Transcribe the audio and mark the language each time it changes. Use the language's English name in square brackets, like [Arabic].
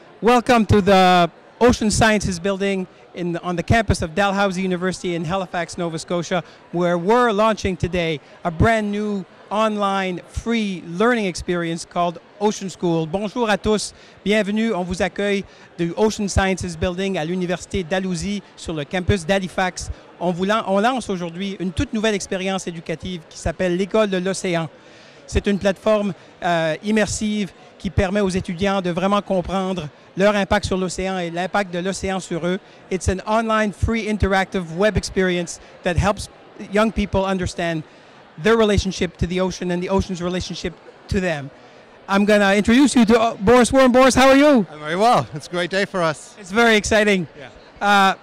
[English] Welcome to the Ocean Sciences building on the campus of Dalhousie University in Halifax, Nova Scotia, where we're launching today a brand new online free learning experience called Ocean School. [French] Bonjour à tous, bienvenue, on vous accueille du Ocean Sciences Building à l'Université Dalhousie sur le campus d'Halifax. On lance aujourd'hui une toute nouvelle expérience éducative qui s'appelle l'École de l'océan. C'est une plateforme immersive qui permet aux étudiants de vraiment comprendre leur impact sur l'océan et l'impact de l'océan sur eux. [English] It's an online free interactive web experience that helps young people understand their relationship to the ocean and the ocean's relationship to them. I'm going to introduce you to Boris Warren. Boris, how are you? I'm very well. It's a great day for us. It's very exciting. Yeah.